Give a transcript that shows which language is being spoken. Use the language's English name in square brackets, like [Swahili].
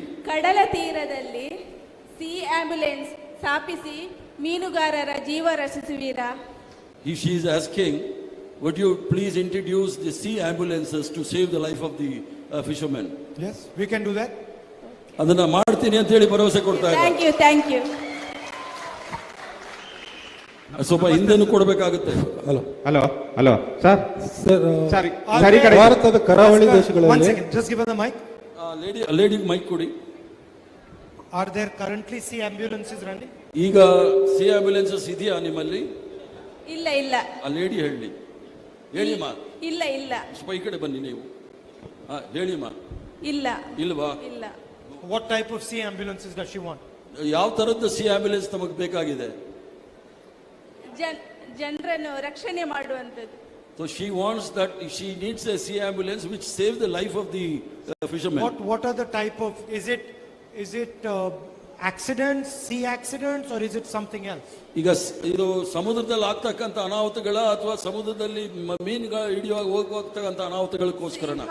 [Kannada] ಕಡಲ ತೀರದಲ್ಲಿ C ambulance ಸ್ಥಾಪಿಸಿ ಮೀನುಗಾರರ ಜೀವ ರಕ್ಷಿಸುವಿರಾ? [English] She is asking, would you please introduce the sea ambulances to save the life of the fishermen? Yes, we can do that. [Kannada] ಅದನ್ನ ಮಾಡ್ತೀನಿ ಅಂತ ಹೇಳಿ ಭರವಸೆ ಕೊಡ್ತಾ ಇದ್ದಾರೆ. [English] Thank you. [Kannada] ಸ್ವಲ್ಪ ಹಿಂದೆನೂ ಕೊಡಬೇಕಾಗುತ್ತೆ. Hello sir. ಭಾರತದ ಕರಾವಳಿ ದೇಶಗಳಲ್ಲಿ [English] one second, just give her the mic. [Kannada] Lady mic ಕೊಡಿ. [English] Are there currently sea ambulances running? [Kannada] ಈಗ ಸಿ ಆಂಬ್ಯುಲೆನ್ಸಸ್ ಇದೆಯಾ ನಿಮ್ಮಲ್ಲಿ? ಇಲ್ಲ. ಆ ಲೇಡಿ ಹೇಳಿಮ್ಮ. ಇಲ್ಲ. ಸ್ವಲ್ಪ ಈ ಕಡೆ ಬನ್ನಿ ನೀವು. ಹೇಳಿಮ್ಮ. ಇಲ್ವಾ? ಇಲ್ಲ. [English] What type of sea ambulances does she want? [Kannada] ಯಾವ ತರದ್ದು ಸಿ ಆಂಬ್ಯುಲೆನ್ಸ್ ನಮಗೆ ಬೇಕಾಗಿದೆ? ಜನರನ್ನು ರಕ್ಷಣೆ ಮಾಡುವಂತದ್ದು. [English] So she wants that she needs a sea ambulance which saves the life of the fishermen. What are the type of, is it accidents, sea accidents, or is it something else? [Kannada] ಈಗ ಇದು ಸಮುದ್ರದಲ್ಲಿ ಆಗ್ತಕ್ಕಂಥ ಅನಾಹುತಗಳ ಅಥವಾ ಸಮುದ್ರದಲ್ಲಿ ಮೀನುಗಳ ಹಿಡಿಯುವಾಗ ಹೋಗ್ತಕ್ಕಂಥ ಅನಾಹುತಗಳಕ್ಕೋಸ್ಕರನ?